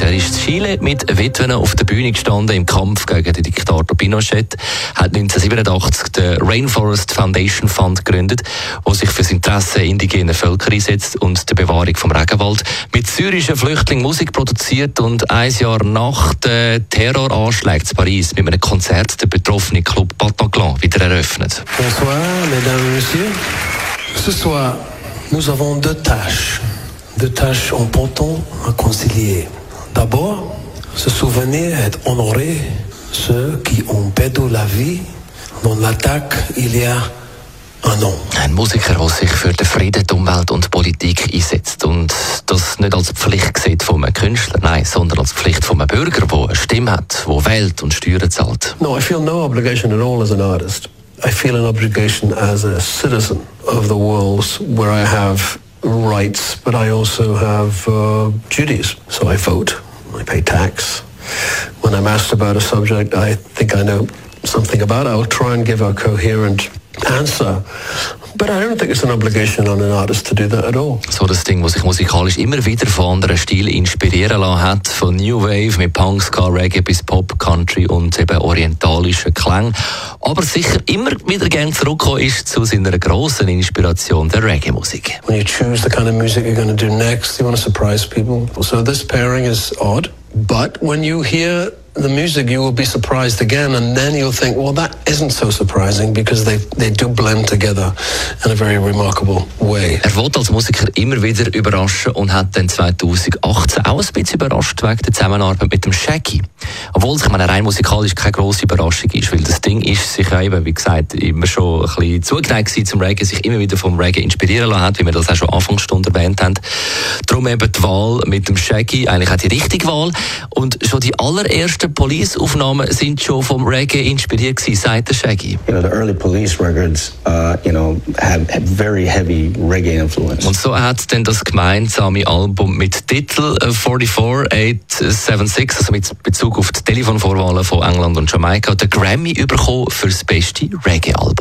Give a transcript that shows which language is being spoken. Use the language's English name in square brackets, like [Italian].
[German] Er ist in Chile mit Witwen auf der Bühne gestanden im Kampf gegen den Diktator Pinochet, hat 1987 den Rainforest Foundation Fund gegründet, der sich für das Interesse indigener Völker einsetzt und der Bewahrung vom Regenwald, mit syrischen Flüchtlingen Musik produziert und ein Jahr nach den Terroranschlägen in Paris mit einem Konzert den betroffenen Club Bataclan wieder eröffnet. [French] Bonsoir, mesdames, messieurs. Ce soir, nous avons deux tâches importantes à concilier. D'abord, se souvenir et honorer ceux qui ont perdu la vie dans l'attaque il y a un an. [German] Ein Musiker, der sich für den Frieden, die Umwelt und die Politik einsetzt und das nicht als Pflicht sieht von einem Künstler, nein, sondern als Pflicht von einem Bürger, der eine Stimme hat, der wählt und Steuern zahlt. [English] No, I feel no obligation at all as an artist. I feel an obligation as a citizen of the world where I have rights, but I also have duties. So I vote, I pay tax. When I'm asked about a subject I think I know something about, I'll try and give a coherent answer. But I don't think it's an obligation on an artist to do that at all. [German] So das Ding, was sich musikalisch immer wieder von anderen Stilen inspirieren lassen hat, von New Wave mit Punk, Ska, Reggae bis Pop, Country und eben orientalischen Klang. Aber sicher immer wieder gern zurückgekommen ist zu seiner grossen Inspiration der Reggae-Musik. [English] When you choose the kind of music you're going to do next, you want to surprise people. So this pairing is odd, but when you hear the music, you will be surprised again, and then you'll think, well, that isn't so surprising, because they do blend together in a very remarkable way. [German] Er wollte als Musiker immer wieder überraschen und hat dann 2018 auch ein bisschen überrascht wegen der Zusammenarbeit mit dem Shaggy. Obwohl es rein musikalisch keine grosse Überraschung ist, weil das Ding ist sich eben, wie gesagt, immer schon ein bisschen zugeneigt war zum Reggae, sich immer wieder vom Reggae inspirieren lassen hat, wie wir das auch schon Anfangsstunde erwähnt haben. Darum eben die Wahl mit dem Shaggy, eigentlich auch die richtige Wahl. Und schon die allerersten Police-Aufnahmen sind schon vom Reggae inspiriert gewesen, sagt der Shaggy. [English] You know, the early Police records, you know, have very heavy Reggae influence. [German] Und so hat dann das gemeinsame Album mit Titel 44876, also mit Bezug auf die Telefonvorwahlen von England und Jamaika, den Grammy bekommen für das beste Reggae-Album.